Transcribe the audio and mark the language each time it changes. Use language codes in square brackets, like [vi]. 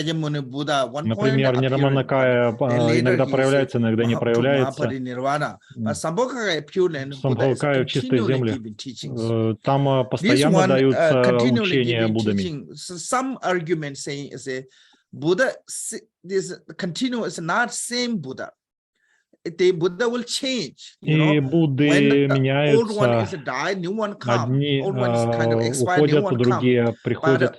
[ru] Например, Нирманакая иногда проявляется, иногда не проявляется. Самбхагакая в чистой земле. Там постоянно даются учения Буддами. [en] Some argument saying is a Buddha, this continuous not same Buddha. The Buddha will change. [ru] И Будды меняются, одни уходят, другие приходят.